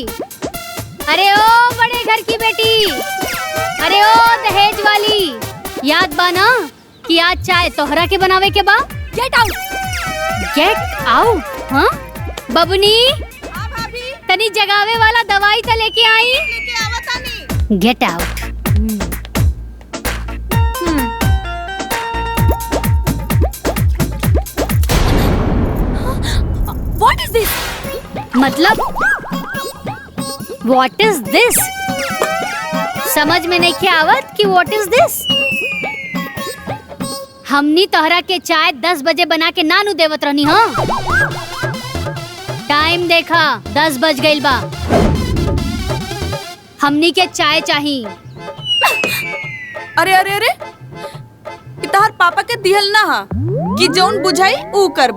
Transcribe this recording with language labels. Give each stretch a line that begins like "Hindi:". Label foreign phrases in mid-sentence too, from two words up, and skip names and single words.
Bhojpuri: अरे ओ बड़े घर की बेटी, अरे ओ दहेज वाली, याद बा ना कि आज चाय तोहरा के बनावे के बा?
English: Get out, get out.
Bhojpuri: हाँ बबुनी, तनी जगावे वाला दवाई तो लेके आई।
English: Get out. What is this? मतलब What is this?
Bhojpuri: समझ में नहीं क्या आवत कि
English: what is this?
Bhojpuri: हमनी तोहरा के चाय 10 बजे बना के नानू देवत रहनी। हाँ टाइम देखा, 10 बज गइल बा। हमनी के चाय चाहिए। अरे अरे अरे, तहार पापा के दिहल ना हा कि जौन बुझाई ऊ करबू।